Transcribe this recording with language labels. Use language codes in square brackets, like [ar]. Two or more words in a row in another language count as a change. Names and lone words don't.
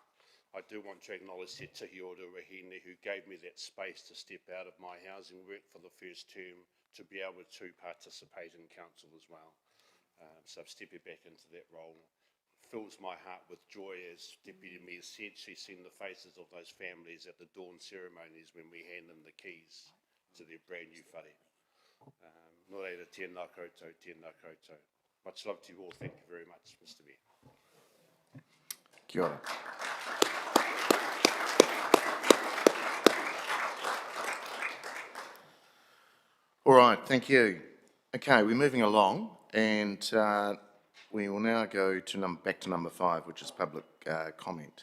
[en] I do want to acknowledge Te Tihi o Ruahine, who gave me that space to step out of my housing work for the first term to be able to participate in council as well. So stepping back into that role fills my heart with joy, as Deputy Mayor said. She's seen the faces of those families at the dawn ceremonies when we hand them the keys to their brand new whare. [mi] Nō reira, tēnā koutou, tēnā koutou. [en] Much love to you all. Thank you very much, Mr. Mayor. [mi] Kia ora. [en] All right, thank you. Okay, we're moving along, and we will now go to back to number 5, which is public comment.